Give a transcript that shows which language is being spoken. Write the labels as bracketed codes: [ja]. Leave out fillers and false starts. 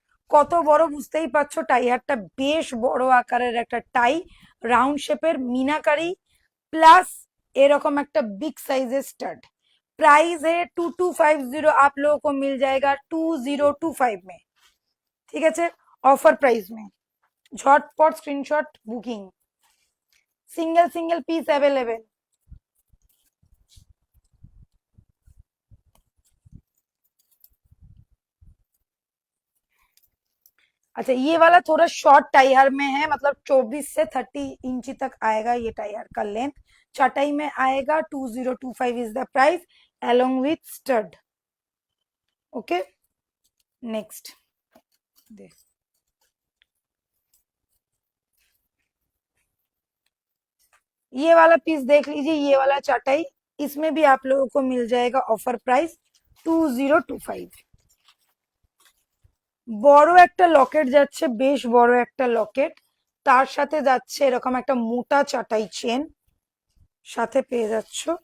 [bn] কত বড় বুঝতেই পারছো, টাইয়ারটা বেশ বড় আকারের একটা টাই, রাউন্ড শেপের মিনাকারি, प्लस এরকম একটা बिग साइजेस स्टड। [hi] प्राइस है 2250, आप लोगों को मिल जाएगा 2025 में, [bn] ঠিক আছে, [hi] ऑफर प्राइस में। झटपट screenshot booking, single single piece available. अच्छा, ये वाला थोड़ा शॉर्ट टायर में है, मतलब 24 से 30 इंची तक आएगा ये टायर का लेंथ। चटाई में आएगा 2025 [en] Is the price along with stud. [hi] Okay, next दे। ये वाला पीस देख लीजिए, ये वाला चटाई, इसमें भी आप लोगों को मिल जाएगा ऑफर प्राइस 2025। [bn] বড় একটা লকেট যাচ্ছে, বেশ বড় একটা লকেট, তার সাথে যাচ্ছে এরকম একটা মোটা চাটাই চেন, সাথে পেয়ে যাচ্ছ